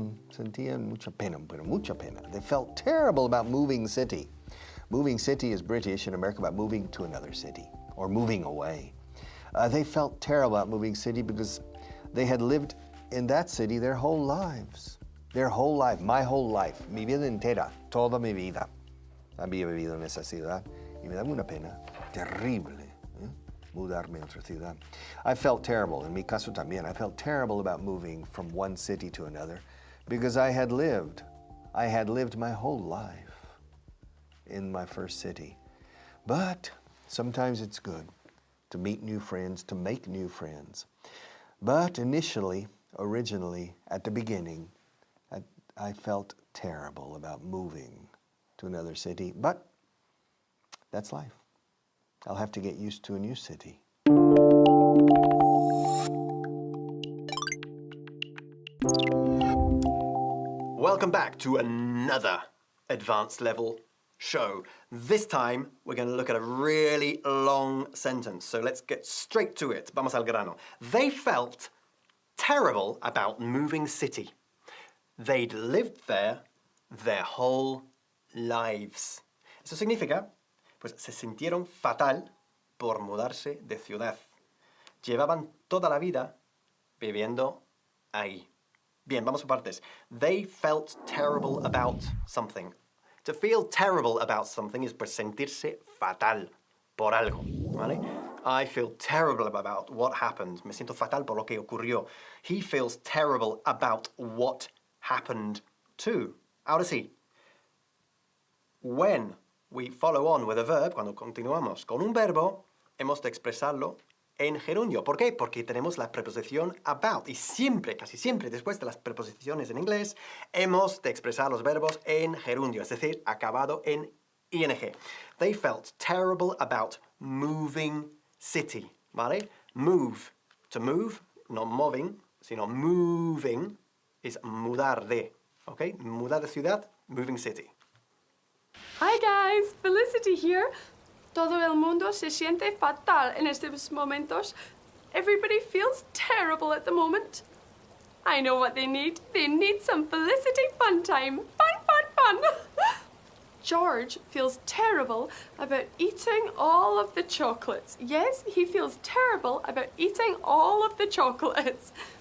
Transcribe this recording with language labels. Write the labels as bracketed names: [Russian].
[Spanish] Sentían mucha pena, pero mucha pena. [English] They felt terrible about moving city. Moving city is British in America about moving to another city or moving away. They felt terrible about moving city because they had lived in that city their whole lives. Their whole life, my whole life, [Spanish] mi vida entera, toda mi vida. Había vivido en esa ciudad y me daba una pena terrible mudarme a otra ciudad. [English] I felt terrible, [Spanish] en mi caso también, [English] I felt terrible about moving from one city to another because I had lived my whole life in my first city. But sometimes it's good to meet new friends, to make new friends. But originally, at the beginning, I felt terrible about moving to another city, but that's life. I'll have to get used to a new city. Welcome back to another advanced level show. This time, we're going to look at a really long sentence. So let's get straight to it. [Spanish] Vamos al grano. [English] They felt terrible about moving city. They'd lived there their whole lives. [Spanish] Eso significa, pues se sintieron fatal por mudarse de ciudad. Llevaban toda la vida viviendo ahí. Bien, vamos por partes. [English] They felt terrible about something. To feel terrible about something is [Spanish] pues sentirse fatal por algo, ¿vale? [English] I feel terrible about what happened. [Spanish] Me siento fatal por lo que ocurrió. [English] He feels terrible about what happened too. [Spanish] Ahora sí. [English] When we follow on with a verb, [Spanish] cuando continuamos con un verbo, hemos de expresarlo en gerundio. ¿Por qué? Porque tenemos la preposición about. Y siempre, casi siempre, después de las preposiciones en inglés, hemos de expresar los verbos en gerundio, es decir, acabado en [English] ing. They felt terrible about moving city, ¿vale? Move, to move, [Spanish] no moving, sino moving, es mudar de, ¿ok? Mudar de ciudad, [English] moving city. Hi guys, Felicity here. [Spanish] Todo el mundo se siente fatal en estos momentos. [English] Everybody feels terrible at the moment. I know what they need. They need some Felicity fun time. Fun, fun, fun. George feels terrible about eating all of the chocolates. Yes, he feels terrible about eating all of the chocolates.